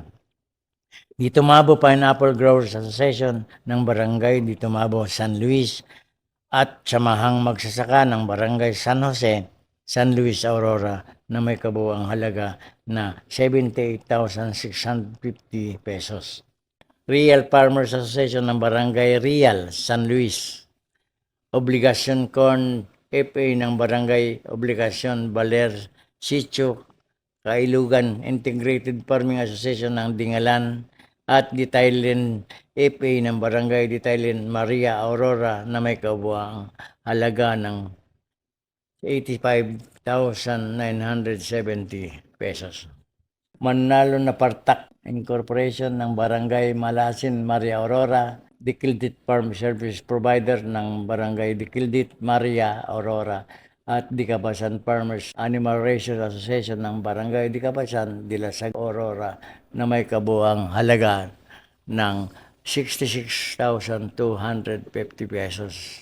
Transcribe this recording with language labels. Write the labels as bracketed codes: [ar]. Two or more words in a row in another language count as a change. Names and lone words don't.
[tl] Ditumabo Pineapple Growers Association ng Barangay Ditumabo, San Luis at samahang magsasaka ng Barangay San Jose, San Luis, Aurora na may kabuang halaga na 78,650 pesos. Real Farmers Association ng Barangay Real, San Luis. Obligasyon Corn FA ng Barangay Obligasyon Baler, Sitio, Kailugan Integrated Farming Association ng Dingalan at Ditailen FA ng Barangay Ditailen, Maria Aurora na may kabuang halaga ng 85,970 pesos. Manalo na Partak Incorporation ng Barangay Malasin, Maria Aurora, Dikildit Farm Service Provider ng Barangay Dikildit, Maria Aurora, at Dikabasan Farmers Animal Racers Association ng Barangay Dikabasan, Dilasag, Aurora na may kabuang halaga ng 66,250 pesos.